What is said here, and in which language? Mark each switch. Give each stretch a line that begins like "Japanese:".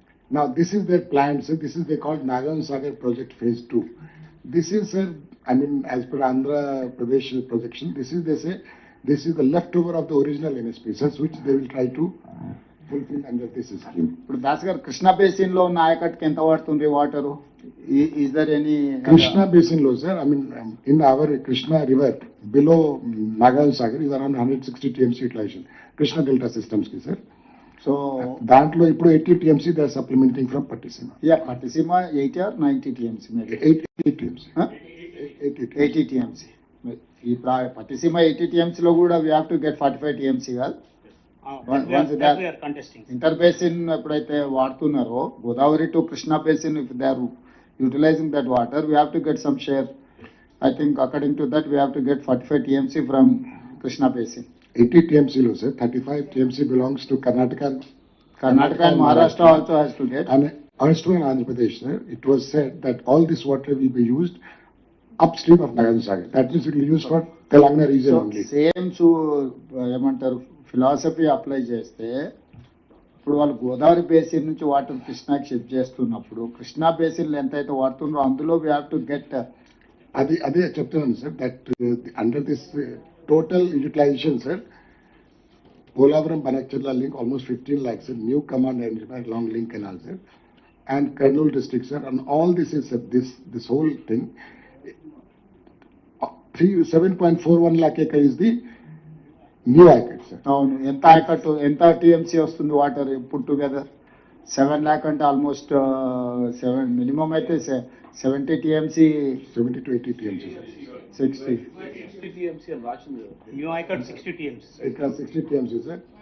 English: Now this is their plan, sir. This is they called Nagaon Sagar Project Phase 2. This is, sir, I mean, as per Andhra Pradesh projection, this is, they say, this is the leftover of the original NSP, sir, which they will try to fulfill under this scheme.
Telugu: ఇప్పుడు దాస్ గారు Krishna basin లో ఉన్న ఆయకట్టుకి ఎంత పడుతుంది water?
English: Is there any Krishna Basin low, sir. I mean, in our Krishna River, below Nagaon Sagar is around 160 TMC utilization. Krishna Delta systems ki, sir. So
Telugu: దాంట్లో ఇప్పుడు
English: 80 TMC they are supplementing from Pattisima. Yeah Pattiseema 80 or 90 TMC maybe 80 TMC. 80 TMC. 80 TMC. ఇప్పుడు Pattiseema 80 TMC లో కూడా we have to get 45 TMC కాదు? that we are contesting. Inter basin
Telugu: ఎప్పుడైతే వాడుతున్నారో
English: Godavari to Krishna basin if they are utilising that water we have to get some share. I think according to that we have to get 45 TMC from Krishna basin. 80 TMC low, sir. 35 TMC belongs to Karnataka. Karnataka and Maharashtra also has to get. And also in Andhra Pradesh, sir, it was said that all this water will be used upstream of Nagaon Sagar. That means it will be used for Telangana region so only.
Telugu: Same ఏమంటారు philosophy apply చేస్తే ఇప్పుడు వాళ్ళు Godavari basin నుంచి water కృష్ణాకి shift చేస్తున్నప్పుడు Krishna basin ఎంత అయితే వాడుతుండ్రో అందులో
English: We have to get.
Telugu: అదే చెప్తున్నాను
English: Sir that under this total utilisation sir Polavaram Banachella link almost 15 lakhs sir, new command and long link canal sir, and Kurnool district sir, and all this is sir, this whole thing 7.41 lakh acre is the new acre sir.
Telugu: అవును ఎంత ఆయకట్టు ఎంత TMC వస్తుంది water
English: Put together?
Telugu: 7 lakh అంటే almost 7 minimum అయితే 70 TMC
English: 70 to 80 TMC sir. 60. 60 TMC and రాసింది. New ICAT 60 TMC. It has 60 TMC sir.